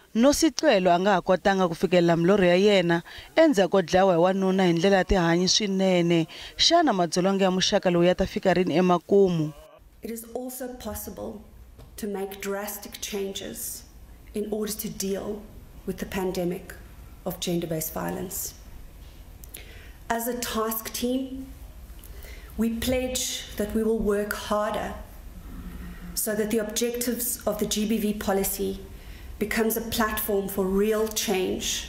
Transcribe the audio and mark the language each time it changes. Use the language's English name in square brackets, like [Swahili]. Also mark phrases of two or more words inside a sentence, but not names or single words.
[Tsonga] Nosicelo anga ha kotanga ku fikelela milorho ya yena endzhaku ko dlawa hi wanuna hi ndlela ya tihanyi swinene. Xana madzolonga ya muxaka lowu ya ta fika rini emakumu? [English] It is also possible to make drastic changes in order to deal with the pandemic of gender-based violence. As a task team, we pledge that we will work harder so that the objectives of the GBV policy becomes a platform for real change.